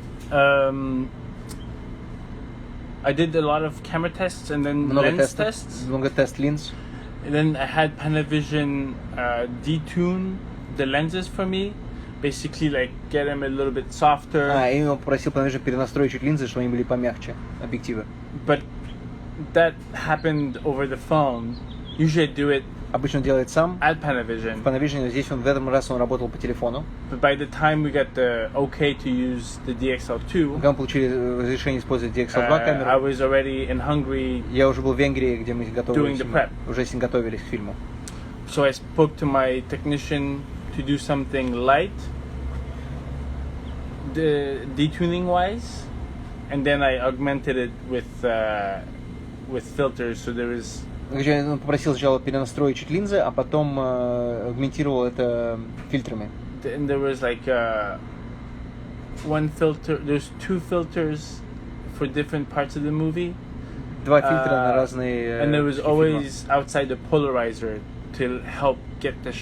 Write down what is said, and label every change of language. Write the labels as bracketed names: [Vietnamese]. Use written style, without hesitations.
[English] I did a lot of camera tests and then lens tests. [Russian] Много тест линз. [English] And then I had Panavision detune the lenses for me. Basically, like get them a little bit softer. [Russian] И он попросил Panavision перенастроить чуть линзы, чтобы они были помягче, объективы. [English] But that happened over the phone. Usually I do it [Russian] Обычно он делает сам. [English] at Panavision. [Russian] В Panavision здесь в этом раз он работал по телефону. [English] But by the time we got the okay to use the DXL2, [Russian] Когда мы получили разрешение использовать DXL2 [English] I [Russian] камеру, [English] was already in Hungary. [Russian] я уже был в Венгрии, где мы готовились, [English] Doing the prep. [Russian] уже готовились к фильму. [English] So I spoke to my technician to do something light, the detuning wise, and then I augmented it with filters. So there is. [Russian] Он попросил сначала перенастроить чуть линзы, а потом агментировал это фильтрами. [English] And there was like one filter. There's 2 filters for different parts of the movie. [Russian] Два фильтра на разные. [English] And there was always outside the polarizer to help get the